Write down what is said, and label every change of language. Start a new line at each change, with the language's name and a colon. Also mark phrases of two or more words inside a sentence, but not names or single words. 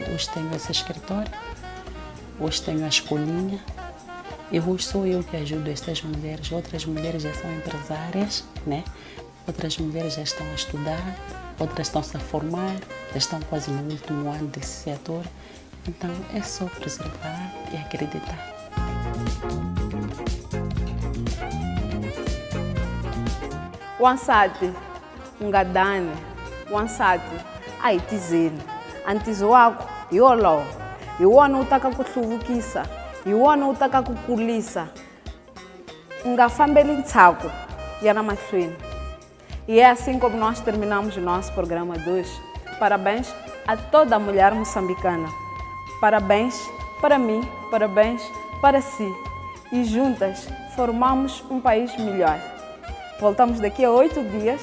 Portuguese: Hoje tenho esse escritório, hoje tenho a escolinha, e hoje sou eu que ajudo estas mulheres. Outras mulheres já são empresárias, né? Outras mulheres já estão a estudar, outras estão-se a formar, já estão quase no último ano de licenciatura. Então é só preservar e acreditar.
Tsonga: Wansati, ungadane, wansati, ayitizeni, antizo wako, yolo, iwona utaka kuhluvukisa, iwona utaka kukulisa, ungafambeli ntshaku yana mahlweni.
Portuguese: E é assim como nós terminamos o nosso programa de hoje. Parabéns a toda a mulher moçambicana. Parabéns para mim, parabéns para si. E juntas formamos um país melhor. Voltamos daqui a 8 dias.